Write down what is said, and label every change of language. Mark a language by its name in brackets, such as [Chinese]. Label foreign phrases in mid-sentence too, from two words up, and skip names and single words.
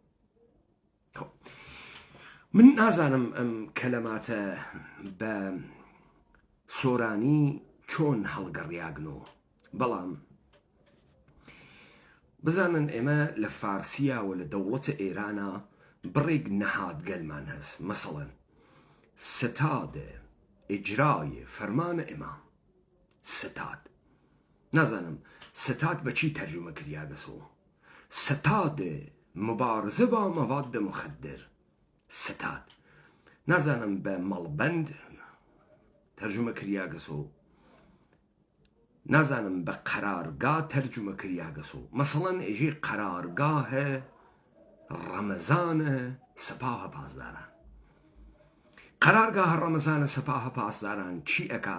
[Southern Kurdish] من نازانم ئەم کەلەماتە بە سۆرانی چۆن هەڵگەڕیاگنەوە، بەڵام بزانن ئێمە لە فارسیە و لە دەوڵەتە ئێرانە بڕێک نەهادگەلمان هەست. مەسەڵەن ستاد اجرای فرمان امام. ستاد نازانم ستاد بچی ترجمه کریا دەسۆ. ستاد مبارزه با مواد مخدر. ستاد نازانم بە مەڵبەند ترجمه کریا گەسۆ، نازانم بە قەرارگا ترجمه کریا گەسۆ. مەسەڵەن ئێژێ قەرارگاهە ڕەمەزانە سەپاهە پاسداران. قەرارگاه ڕەمەزانە سەپاهە پاسداران چی ئەکا؟